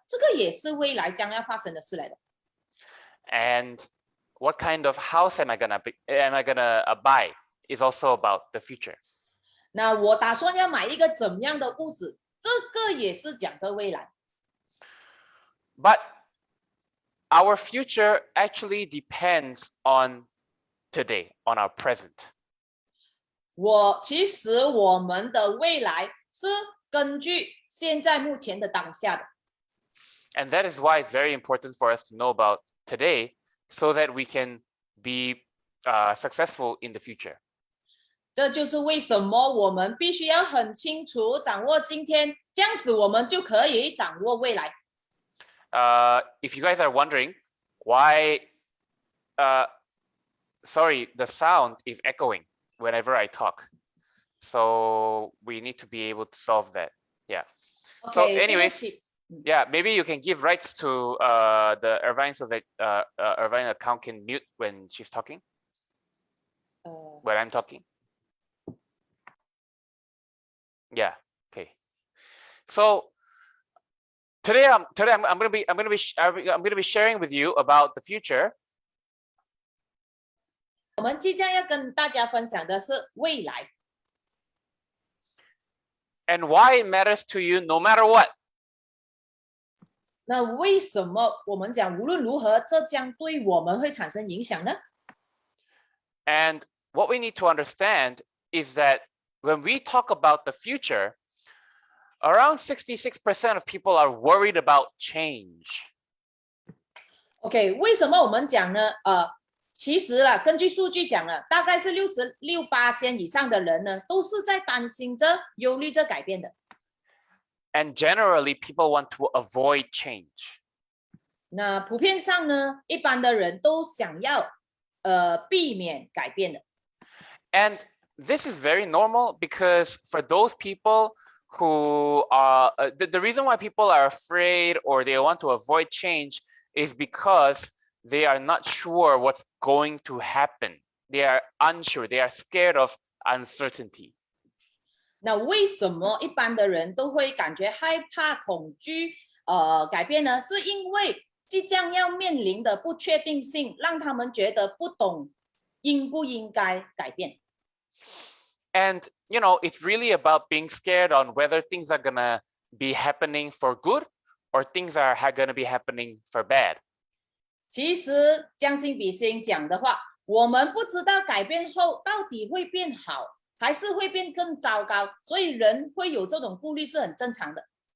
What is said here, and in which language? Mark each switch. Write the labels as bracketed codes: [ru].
[zh] 这个也是未来将要发生的事来的。 [en] And what kind of house am I going to buy is also about the future. [zh] 那我打算要买一个怎么样的屋子，这个也是讲着未来。 [en] But our future actually depends on today, on our present. [zh] 其实我们的未来是根据现在目前的当下的。 [en] And that is why it's very important for us to know about today so that we can be successful in the future. [zh] 这就是为什么我们必须要很清楚掌握今天，这样子我们就可以掌握未来。 [en] If you guys are wondering why, sorry, the sound is echoing whenever I talk. So we need to be able to solve that. Yeah. So anyways, yeah, maybe you can give rights to the Irvine so that Irvine account can mute when she's talking, when I'm talking. Yeah. Okay. So today I'm going to be sharing with you about the future. [zh] 我们即将要跟大家分享的是未来。 [en] And why it matters to you no matter what. [zh] 那为什么我们讲无论如何，这将对我们会产生影响呢？ [en] And what we need to understand is that when we talk about the future, around 66% of people are worried about change. [zh] OK， 为什么我们讲呢？其实啦，根据数据讲了，大概是66%以上的人呢，都是在担心着、忧虑着改变的。 [en] And generally, people want to avoid change. [zh] 那普遍上呢，一般的人都想要避免改变的。 [en] And this is very normal because for those people who are the reason why people are afraid or they want to avoid change is because they are not sure what's going to happen. They are unsure. They are scared of uncertainty. [zh] 那为什么一般的人都会感觉害怕、恐惧改变呢？是因为即将要面临的不确定性，让他们觉得不懂应不应该改变。 [en] And it's really about being scared on whether things are gonna be happening for good or things are gonna be happening for bad. [zh] 其实将心比心讲的话，我们不知道改变后到底会变好，还是会变更糟糕，所以人会有这种顾虑是很正常的。